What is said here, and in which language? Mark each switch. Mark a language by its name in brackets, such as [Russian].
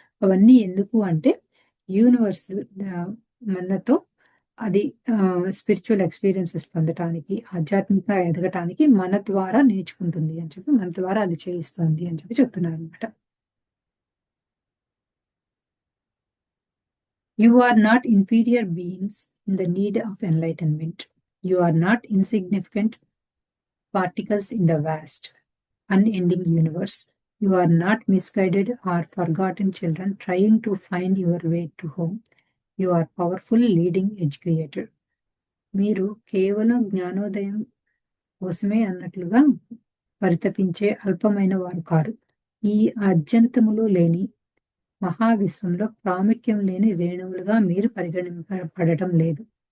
[Telugu] అవన్నీ ఎందుకు అంటే యూనివర్సల్ మనతో అది స్పిరిచ్యువల్ ఎక్స్‌పీరియన్సెస్ పొందటానికి, ఆధ్యాత్మికంగా ఎదగటానికి మన ద్వారా నేర్చుకుంటుంది అని చెప్పి, మన ద్వారా అది చేయిస్తుంది అని చెప్తున్నారనమాట. [English] You are not inferior beings in the need of enlightenment. You are not insignificant particles in the vast, unending universe. You are not misguided or forgotten children trying to find your way to home. You are powerful leading edge creator. [Telugu] మీరు కేవలం జ్ఞానోదయం కోసమే అన్నట్లుగా పరితపించే అల్పమైన వారు car. ఈ అత్యంతములు లేని మహావిశ్వంలో ప్రాముఖ్యం లేని రేణువులుగా మీరు పరిగణింపబడటం లేదు.